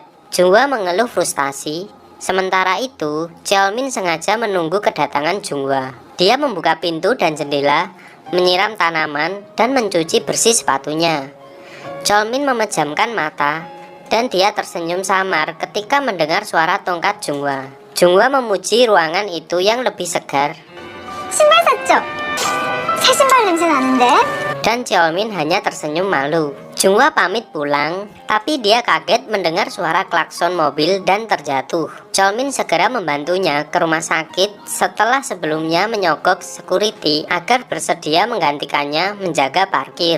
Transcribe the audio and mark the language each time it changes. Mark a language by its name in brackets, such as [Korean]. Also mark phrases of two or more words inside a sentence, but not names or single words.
[Indonesian] Junghwa mengeluh frustasi. Sementara itu, Cheolmin sengaja menunggu kedatangan Junghwa. Dia membuka pintu dan jendela, menyiram tanaman, dan mencuci bersih sepatunya. Cheolmin memejamkan mata, dan dia tersenyum samar ketika mendengar suara tongkat Junghwa. Junghwa memuji ruangan itu yang lebih segar. [Korean] 신발 샀죠? 새 신발 냄새 나는데? [Indonesian] Dan Cheolmin hanya tersenyum malu. Junghwa pamit pulang, tapi dia kaget mendengar suara klakson mobil dan terjatuh. Cheolmin segera membantunya ke rumah sakit setelah sebelumnya menyogok security agar bersedia menggantikannya menjaga parkir.